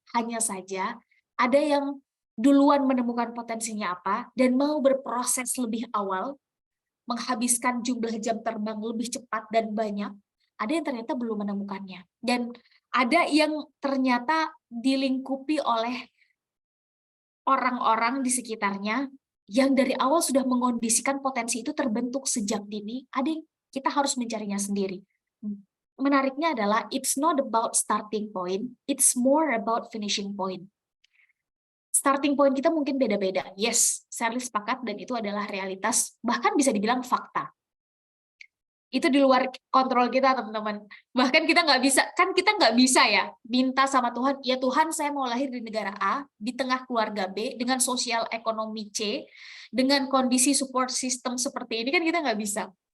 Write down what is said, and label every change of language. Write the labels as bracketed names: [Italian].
[Indonesian] Hanya saja ada yang duluan menemukan potensinya apa dan mau berproses lebih awal, menghabiskan jumlah jam terbang lebih cepat dan banyak, ada yang ternyata belum menemukannya. Dan ada yang ternyata dilingkupi oleh orang-orang di sekitarnya yang dari awal sudah mengondisikan potensi itu terbentuk sejak dini, ada yang kita harus mencarinya sendiri. Menariknya adalah, [English] it's not about starting point, it's more about finishing point. [Indonesian] Starting point kita mungkin beda-beda. Yes, Shirley sepakat dan itu adalah realitas, bahkan bisa dibilang fakta. Itu di luar kontrol kita, teman-teman. Bahkan kita nggak bisa ya minta sama Tuhan, ya Tuhan saya mau lahir di negara A, di tengah keluarga B, dengan sosial ekonomi C, dengan kondisi support system seperti ini, kan kita nggak bisa.